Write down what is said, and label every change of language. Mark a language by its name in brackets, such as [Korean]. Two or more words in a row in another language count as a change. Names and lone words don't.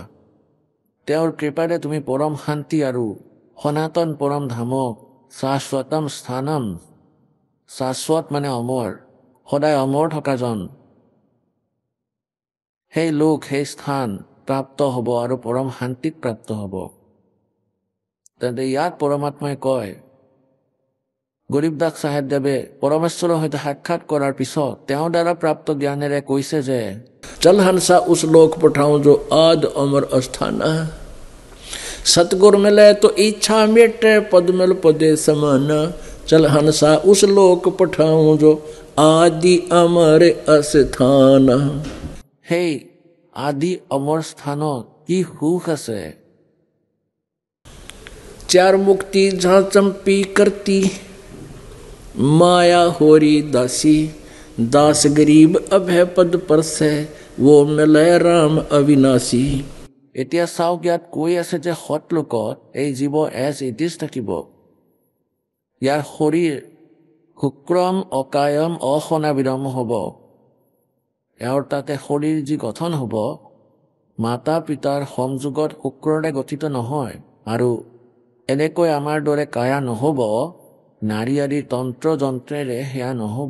[Assamese] তেওঁৰ কৃপাৰে তুমি পৰম শান্তি আৰু সনাতন পৰম ধামক, [Sanskrit] शाश्वतम् स्थानम्, [Assamese] শাশ্বত মানে অমৰ, সদায় অমৰ থকাজন, সেই লোক, সেই স্থান প্ৰাপ্ত হ'ব আৰু পৰম শান্তিক প্ৰাপ্ত হ'ব। তেন্তে ইয়াত পৰমাত্মাই কয়, গৰীবদাস চাহেবদেৱে পৰমেশ্বৰৰ সৈতে সাক্ষাৎ কৰাৰ পিছত তেওঁৰ দ্বাৰা প্ৰাপ্ত জ্ঞানেৰে কৈছে যে, [Hindi] चल हंसा उस लोक पठाऊं जो आद अमर अस्थाना। सतगुर मिले तो इच्छा मिटे, पद मिल पदे समाना। चल हंसा उस लोक पठाऊं जो आदि अमर अस्थाना। [Assamese] সেই আদি অমৰ স্থানত কি সুখ আছে। [Hindi] चार मुक्ति जहाँ चंपी करती, माया होरी दासी। दास गरीब अभय पद पर से, वो मिले राम अविनाशी। [Assamese] এতিয়া চাওক, ইয়াত কৈ আছে যে সৎ লোকত এই জীৱ [English] as it is [Assamese] থাকিব। ইয়াৰ শৰীৰ [Sanskrit] शुक्रम् अकायम् अस्नाविरम् [Assamese] হ'ব। ইয়াৰ তাতে শৰীৰ যি গঠন হ'ব, মাতা পিতাৰ সংযোগত শুক্ৰৰে গঠিত নহয়, আৰু এনেকৈ আমাৰ দৰে কায়া নহ'ব, নাৰী আদিৰ তন্ত্ৰ যন্ত্ৰেৰে সেয়া নহ'ব।